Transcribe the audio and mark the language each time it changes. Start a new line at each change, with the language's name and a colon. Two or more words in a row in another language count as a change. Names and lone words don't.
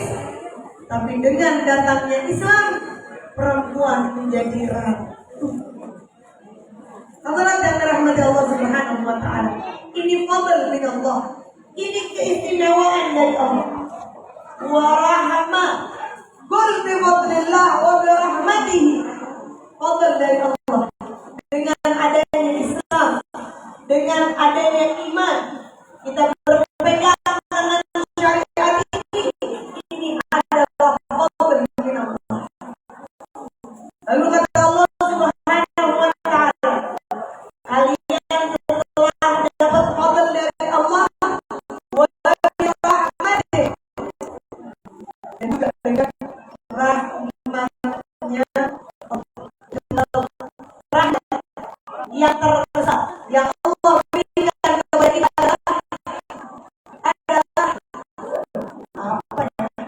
Indonesian: Tapi dengan datangnya Islam, perempuan menjadi ratu. Hadirat yang dirahmati Allah
Arabic: سبحانه وتعالى. Ini فضل من الله.
Indonesian: Ini keistimewaan dari Allah.
Arabic: ورحمة. قل بفضل الله وبرحمته.
Indonesian: Fadl dari Allah. Dengan adanya Islam, dengan adanya iman, kita berpegang dengan syariat ini adalah
Arabic: فضل من الله.
Indonesian: Lalu kata Allah
Arabic: سبحانه وتعالى,
Indonesian: kalian setelah dapat fadl dari Allah
Arabic: وبرحمته,
Indonesian: dan juga dengan rahmatnya, rahmat yang terbesar yang Allah berikan kepada kita adalah apa ya?